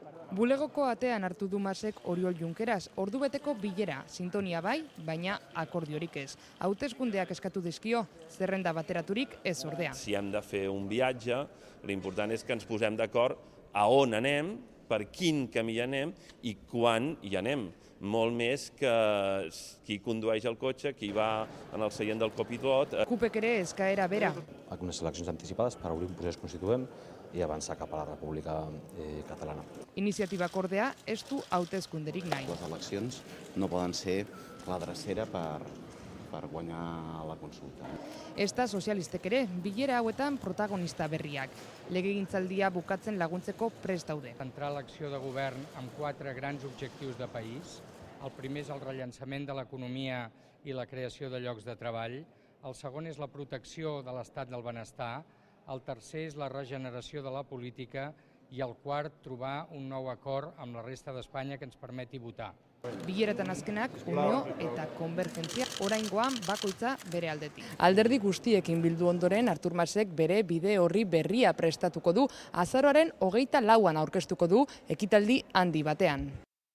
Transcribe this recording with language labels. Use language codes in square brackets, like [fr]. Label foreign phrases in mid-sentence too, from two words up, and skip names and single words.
[eu] Bulegoko atean hartu du Masek Oriol Junqueras, ordubeteko bilera, sintonia bai, baina akordiorik ez. Hauteskundeak eskatu dizkio, zerrenda bateraturik ez ordea. [ca] Si hem de fer un viatge, l'important és que ens posem d'acord a on anem, per quin camí anem i quan hi anem. Molt més que qui condueix el cotxe, qui va en el seient del copilot. [eu] CUPek ere eskaera bera. [ca] Unes eleccions anticipades per obrir un procés constituent i avançar cap a la República Catalana. [eu] Iniziatibak ordea ez du hauteskunderik nahi. [ca] Les eleccions no poden ser la drecera per guanyar la consulta. [eu] Ezta sozialistek ere, bilera hauetan protagonista berriak. Legegintzaldia bukatzen laguntzeko prest daude. [ca] Centrar l'acció de govern amb 4 grans objectius de país. El primer és el rellançament de l'economia i la creació de llocs de treball. El segon és la protecció de l'estat del benestar. El tercer és la regeneració de la política i el quart, trobar un nou acord amb la resta d'Espanya que ens permeti votar. [eu] Bileretan azkenak, Unio eta Konvergentzia oraingoan bakoitza bere aldetik. Alderdi guztiekin bildu ondoren, Artur Masek bere bide horri berria prestatuko du, azaroaren 24an aurkeztuko du ekitaldi handi batean.